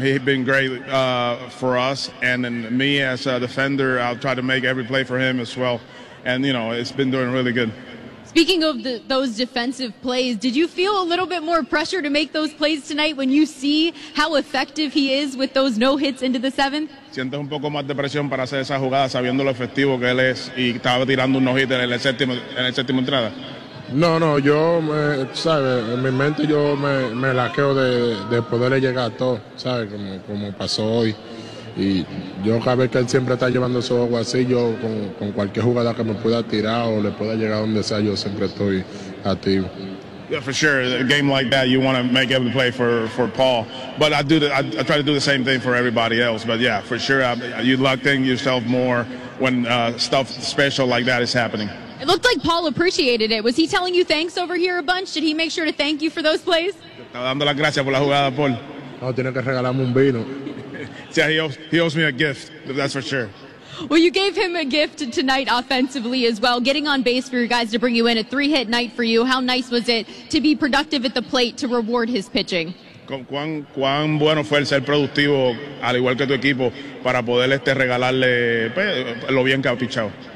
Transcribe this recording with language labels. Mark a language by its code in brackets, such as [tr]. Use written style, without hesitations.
[en] He's been great for us, and then me as a defender, I'll try to make every play for him as well. And, you know, it's been doing really good. Speaking of those defensive plays, did you feel a little bit more pressure to make those plays tonight when you see how effective he is with those no hits into the seventh? [es] Sientes un poco más de presión para hacer esa jugada sabiendo lo efectivo que él es y estaba tirando un no hit en el séptimo entrada. No, yo, sabes, en mi mente yo me laqueo de poderle llegar a todo, sabes, como pasó hoy. Y yo cada vez que él siempre está llevando su juego así, yo con cualquier jugada que me pueda tirar o le pueda llegar donde sea, yo siempre estoy activo. [en] Yeah, for sure. A game like that, you want to make every play for Paul. But I try to do the same thing for everybody else. But yeah, for sure, you lucked in yourself more when stuff special like that is happening. It looked like Paul appreciated it. Was he telling you thanks over here a bunch? Did he make sure to thank you for those plays? [es] Estaba dando las gracias por la jugada, Paul. No, tiene que regalarme un vino. [en] Yeah, he owes me a gift, that's for sure. Well, you gave him a gift tonight offensively as well, getting on base for your guys to bring you in, a 3-hit night for you. How nice was it to be productive at the plate to reward his pitching? [es] ¿Cuán bueno fue el ser productivo, al igual que tu equipo, para poder regalarle lo bien que ha pichado?